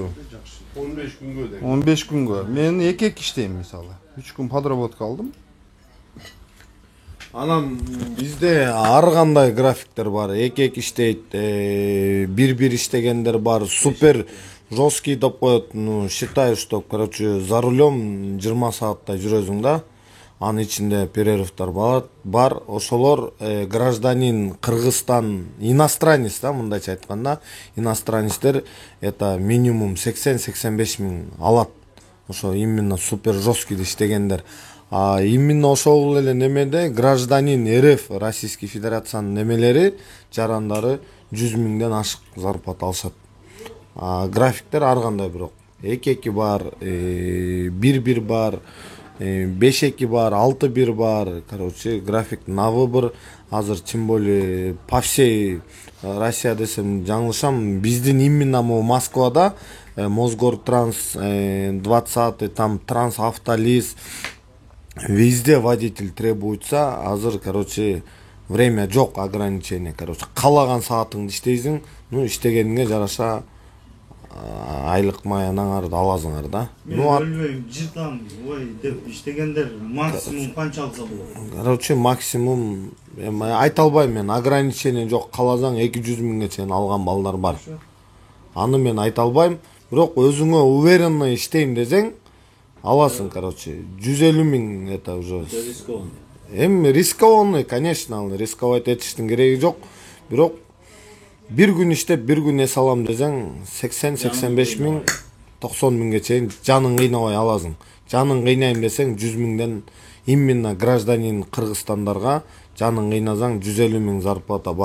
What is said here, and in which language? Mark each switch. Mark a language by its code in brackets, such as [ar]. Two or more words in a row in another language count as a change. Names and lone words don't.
[ky] 15 күнгө деп. 15 күнгө. Мен 2 иштейм мисалы. 3 күн подработка алдым. Анан бизде ар кандай графиктер бар. 2 иштейт, бир иштегендер бар. [ru] Супер жесткий [ky] деп коет. [ru] Ну, считаю, что, короче, за рулем 20 [ky] сааттай жүрөсүң да. Анын ичинде перерывдар бар. Ошолор [ru] гражданин Кыргызстан, [ky] иностранец да, мындайча айтканда, иностранецтер [ru] это минимум [ky] 80-85 000 алат. Ошо именно [ru] супер жесткий [ky] иштегендер. А именно ошол эле немеде [ru] гражданин РФ, Российский [ky] Федерациянын немелери, жарандары 100 000ден ашык зарплата алышат. Графиктер ар кандай бирок. 2 бар, 1 бар, 5-2 бар, 6-1 бар. [ru] Короче, график навыбыр. Азыр тем более по всей Россия [ky] десем жаңылышам. Биздин именно Москвада Мосгортранс 20, [ru] там Трансавтолиз, везде водитель требуется. [ky] Азыр, короче, время жок, ограничение. Короче, калаган саатыңды иштейсиң, ну иштегениңе жараша айлык маянаңарды аласыңар да. Мен өлбөйм, жыртам, ой деп иштегендер максимум канча алса болот? Короче, максимум айта албайм мен, ограничение жок. Каласаң 200 000ге чейин алган балдар бар. Аны мен айта албайм. Бирок өзүңө уверенно иштейм десең, аласың, короче. [ru] 150 000 это уже эми рискованный, конечно, рисковать [ky] этиштин кереги жок. Бирок бир күн иштеп, бир күн эс алам десең, 80-85 000, 90 000ге чейин жаның кыйнабай аласың. Жаның кыйнайм десең, 100 000ден [ru] именно гражданин [ky] Кыргызстандарга жаның кыйнасаң 150 000 зарплата бар.